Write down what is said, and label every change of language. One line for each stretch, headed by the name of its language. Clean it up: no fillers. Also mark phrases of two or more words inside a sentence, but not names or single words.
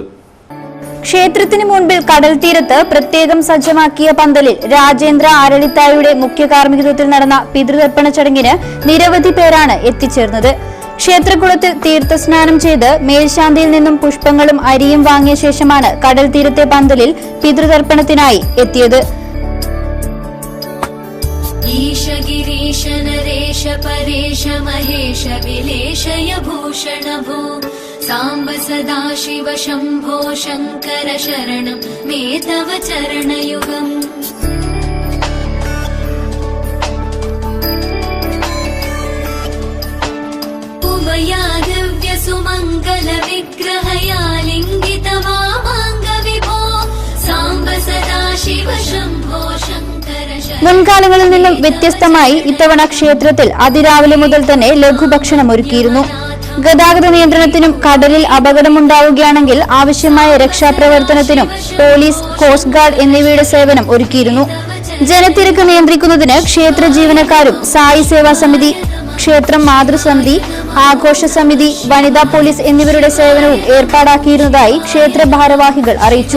Malayalam: ക്ഷേത്രത്തിന് മുൻപിൽ കടൽ തീരത്ത് പ്രത്യേകം സജ്ജമാക്കിയ പന്തലിൽ രാജേന്ദ്ര അരളിത്തായുടെ മുഖ്യ കാർമ്മികത്വത്തിൽ നടന്ന പിതൃതർപ്പണ ചടങ്ങിന് നിരവധി പേരാണ് എത്തിച്ചേർന്നത്. ക്ഷേത്രകുളത്തിൽ തീർത്ഥസ്നാനം ചെയ്ത് മേൽശാന്തിയിൽ നിന്നും പുഷ്പങ്ങളും അരിയും വാങ്ങിയ ശേഷമാണ് കടൽ തീരത്തെ പന്തലിൽ പിതൃതർപ്പണത്തിനായി എത്തിയത്.
Sanskrit: ईशगिरीश नरेश परेश महेश विलेशय भूषण भो सांब सदा शिव शंभो शंकर शरणं मे तव चरणयुगम्. उमया दिव्य सुमंगल विग्रहया लिंगित वामांग विभो सांब सदा शिव शंभो शंकर.
Malayalam: മുൻകാലങ്ങളിൽ നിന്നും വ്യത്യസ്തമായി ഇത്തവണ ക്ഷേത്രത്തിൽ അതിരാവിലെ മുതൽ തന്നെ ലഘുഭക്ഷണം ഒരുക്കിയിരുന്നു. ഗതാഗത നിയന്ത്രണത്തിനും കടലിൽ അപകടമുണ്ടാവുകയാണെങ്കിൽ ആവശ്യമായ രക്ഷാപ്രവർത്തനത്തിനും പോലീസ്,
English: coast guard
Malayalam: എന്നിവയുടെ സേവനം ഒരുക്കിയിരുന്നു. ജനത്തിരക്ക് നിയന്ത്രിക്കുന്നതിന് ക്ഷേത്ര ജീവനക്കാരും സായി സേവാ സമിതി, ക്ഷേത്രം മാതൃസമിതി, ആഘോഷ സമിതി, വനിതാ പോലീസ് എന്നിവരുടെ സേവനവും ഏർപ്പാടാക്കിയിരുന്നതായി ക്ഷേത്ര ഭാരവാഹികൾ അറിയിച്ചു.